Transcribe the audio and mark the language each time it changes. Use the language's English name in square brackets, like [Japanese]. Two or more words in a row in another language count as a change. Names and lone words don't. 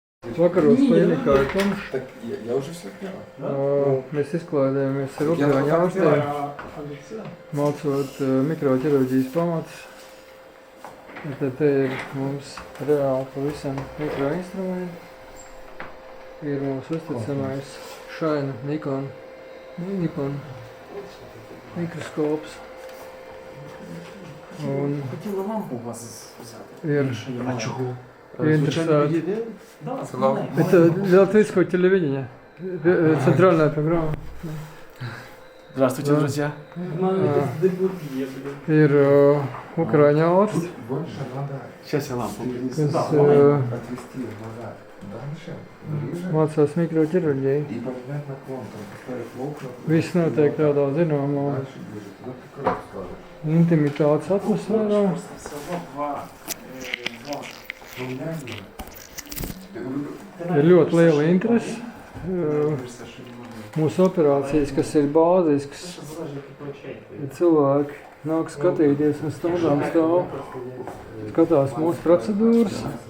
[Latvian] Vakaros klinikā ir tumšs. [Russian] Так, я уже все понял. [Latvian] Mēs izklaidējamies ar Ukraiņu ārstiem, mācot mikroķirurģijas pamatus. Tad te ir mums reāli pavisam mikroinstrumenti. Ir mūsu uzticamais Shine Nikon mikroskops. Un [Ukrainian] Хотіла лампу у вас взяти. [Latvian] ir [Ukrainian] А чого? [Latvian] interesanti. [Russian] Да, Это латвийское телевидение, центральная программа. Здравствуйте, Да. друзья. [Latvian] Ir Ukraiņu ārsts, [Russian] Больше надо Сейчас я лампу принесу. [Latvian] kas [Russian] отвести назад. Дальше, ближе. [Latvian] mācās mikroķirurģiju. [Russian] И поменять наклон, там поставить волк. [Latvian] Viss notiek tādā zināmā [Russian] Дальше ближе. Туда ты как скажешь. [Latvian] intimitātes atmosfērā. Ir ļoti liela interese. Mūsu operācijas, kas ir bāziskas, cilvēki nāk skatīties un stundām stāv, skatās mūsu procedūras.